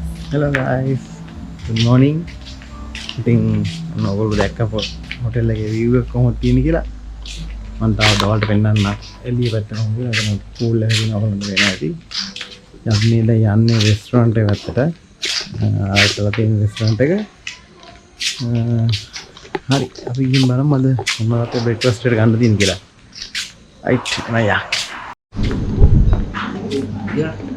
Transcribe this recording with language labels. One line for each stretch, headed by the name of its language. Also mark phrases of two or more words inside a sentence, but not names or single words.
English: Hello guys, good morning.
Sinhala: ඉතින් ඔයගොල්ලෝ දැක්ක හොටෙල් එකේ view එක කොහොමද තියෙන්නේ කියලා මම තාම දවල්ට පෙන්නන්න එළිය පැත්තට හොයලා එතන pool එක තියෙනවා ඔයගොල්ලන්ට වෙන ඇති. අපි දැන් යන්නේ restaurant එක පැත්තට. ආයතන තියෙන restaurant එක. හරි අපි ගිහින් බලමු අද මොනවද breakfast එකට ගන්න තියෙන්නේ කියලා. right නෑ yeah.